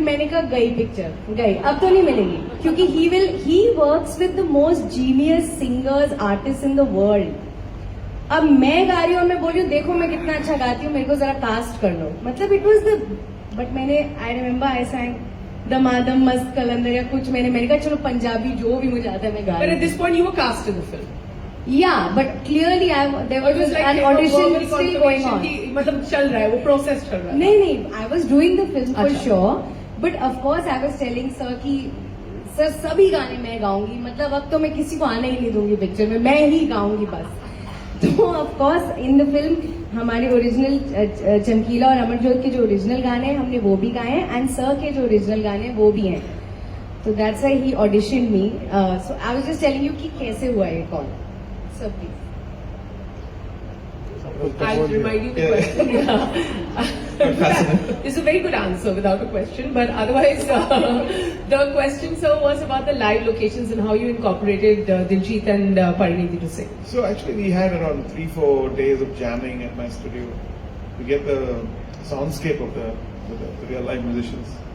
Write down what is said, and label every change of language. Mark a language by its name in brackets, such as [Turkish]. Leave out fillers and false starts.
[Hindi] मैंने कहा गई पिक्चर, गई, अब तो नहीं मिलेगी, क्योंकि [English] He works with the most genius singers, artist in the world. [Hindi] अब मैं गा रही हूँ और मैं बोल रही हूँ देखो मैं कितना अच्छा गाती हूँ, मेरे को जरा कास्ट कर लो, मतलब [English] it was the, but [Hindi] मैंने [English] I remember I sang [Hindi] दमादम मस्त कलंदर या कुछ, मैंने कहा चलो पंजाबी जो भी मुझे आता है मैं गा [English] But [Hindi] रही [English] at this point you were cast in the film. Yeah, but clearly there was an audition still going on. [Hindi] मतलब चल रहा है, वो प्रोसेस चल रहा है। [English] नहीं, I was doing the film for [Hindi] अच्छा। [English] sure, but of course I was telling sir [Hindi] कि सर सभी गाने मैं गाऊंगी, मतलब अब तो मैं किसी को आने ही नहीं दूंगी पिक्चर में, मैं ही गाऊंगी बस। तो [English] of course in the film [Hindi] हमारे ओरिजिनल चमकीला और अमरजोत के जो ओरिजिनल गाने हैं हमने वो भी गाए हैं, एंड सर के जो ओरिजिनल गाने हैं वो भी हैं। [English] तो that's why he auditioned me. So I was just telling you [Hindi] कि कैसे हुआ ये call. [English] Sir please. I'll remind you the question. It's a very good answer without a question, but otherwise the question, sir, was about the live locations and how you incorporated Diljit and Pariniti to sing. So actually we had around 3-4 days of jamming at my studio to get the soundscape of the real live musicians.